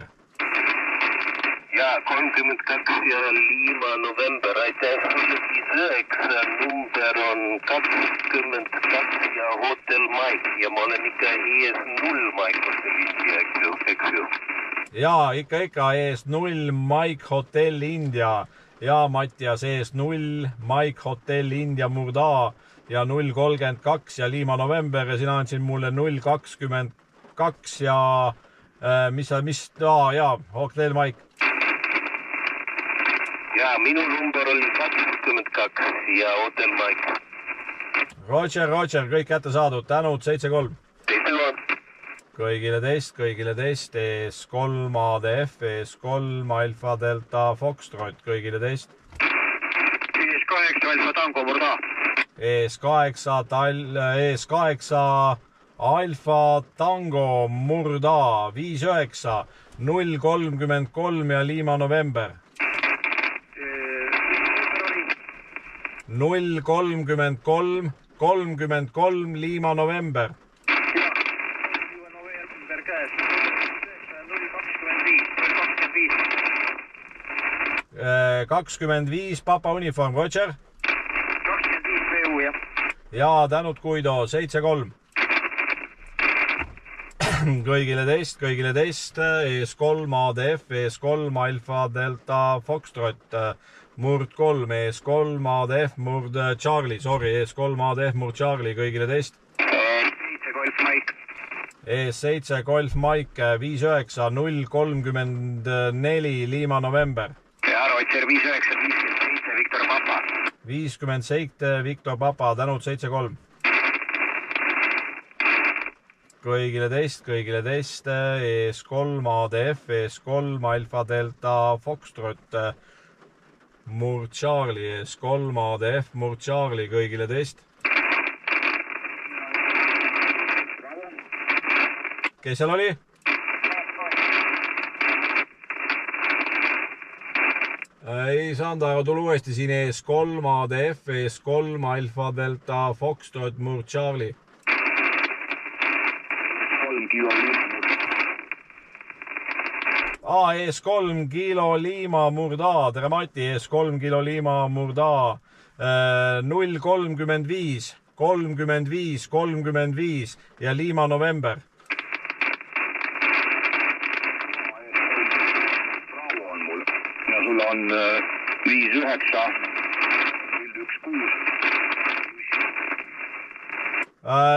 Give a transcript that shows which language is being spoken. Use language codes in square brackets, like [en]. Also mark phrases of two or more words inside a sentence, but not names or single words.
[et] Ja 32 ja Lima November, aitäh. 59 number on 22 ja Hotel Mike ja ma olen ikka ES0 Mike Hotel India, eks ju. Ja ikka ES0 Mike Hotel India ja Mattias ES0 Mike Hotel India Murd A ja 032 ja Lima November ja sina andsid mulle 022 ja Hotel Mike. Ja minu number oli 22 ja Hotel Mike. Roger, kõik kätte saadud, tänud 7-3. Kõigile teist, ES3 ADF, ES3 Alfa Delta Foxtrot, kõigile teist. ES8 Alfa Tango Murd A. ES8 Alfa Tango Murd A 59 033 ja Lima November. 033 33 Lima November. 25 papa uniform, Roger. 25 VU, jah. Ja tänud Guido, 7-3. Kõigile teist, ES3 ADF, ES3 Alfa Delta Foxtrot, Murd 3, ES3 ADF, Murd Charlie, ES3 ADF, Murd Charlie, kõigile teist. 7 Golf Mike. ES7 Golf Mike, 59 034 Lima November. Ja Roger 5957 Viktor Papa. 57 Viktor Papa, tänud 7-3. Kõigile teist, ES3 ADF, ES3 Alfa Delta Foxtrot, Murd Charlie, ES3 ADF, Murd Charlie, kõigile teist. Kes seal oli? Ei saanud, aga tule uuesti siin ES3 ADF, ES3 Alfa Delta Foxtrot, Murd Charlie. 3 kilo Lima. ES3 kilo Lima Murd A, tere Mati, ES3 kilo Lima Murd A 035 35 35 ja Lima November. Ja sulle on 59 016.